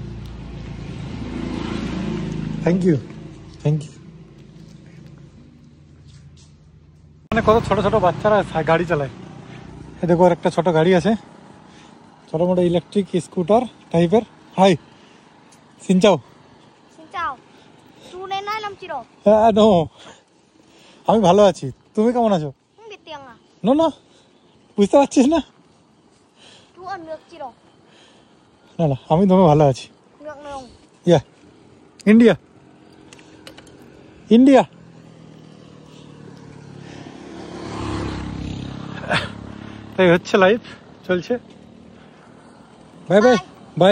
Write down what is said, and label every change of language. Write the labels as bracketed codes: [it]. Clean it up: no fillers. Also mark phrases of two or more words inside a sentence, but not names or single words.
[en] thank you, thank you. [bn] মানে কত ছোট ছোট বাচ্চারা গাড়ি চালায়। এই দেখো আর একটা ছোট গাড়ি আছে, ছোট মোটো ইলেকট্রিক স্কুটার টাইপের। [vi] হাই xin chào. Xin chào. Chú đến đây làm gì rồi? [bn] হ্যাঁ নো, আমি ভালো আছি, তুমি কেমন আছো? [vi] Không biết tiếng à? [bn] নো না, বুঝতে পারছিস না? [vi] Chú ở nước gì rồi? [bn] না না, আমি তুমি ভালো আছি। [vi] Nước nào? [bn] ইয়া ইন্ডিয়া, ইন্ডিয়া। তাই হচ্ছে, লাইফ চলছে। [en] bye bye bye